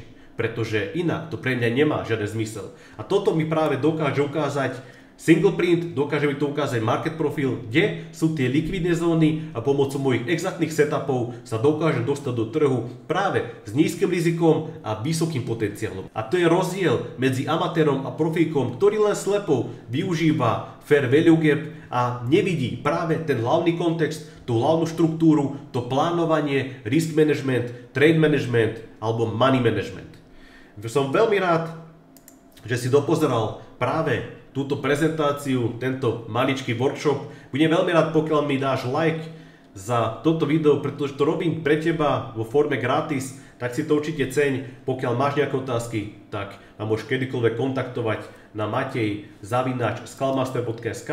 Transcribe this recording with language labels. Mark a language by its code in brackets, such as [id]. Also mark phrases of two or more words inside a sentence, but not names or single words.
[sk] Pretože inak to pre mňa nemá žiaden zmysel. A toto mi práve dokáže ukázať [en] single print, [sk] dokáže mi to ukázať market profil, kde sú tie likvidné zóny a pomocou mojich exaktných setupov sa dokážem dostať do trhu práve s nízkym rizikom a vysokým potenciálom. A to je rozdiel medzi amatérom a profíkom, ktorý len slepo využíva [en] fair value gap [sk] a nevidí práve ten hlavný kontext, tú hlavnú štruktúru, to plánovanie, [en] risk management, trade management alebo money management. [sk] Som veľmi rád, že si dopozeral práve túto prezentáciu, tento maličký workshop. Budem veľmi rád, pokiaľ mi dáš like za toto video, pretože to robím pre teba vo forme gratis, tak si to určite ceň. Pokiaľ máš nejaké otázky, tak ma môžeš kedykoľvek kontaktovať na matej@skalmaster.sk.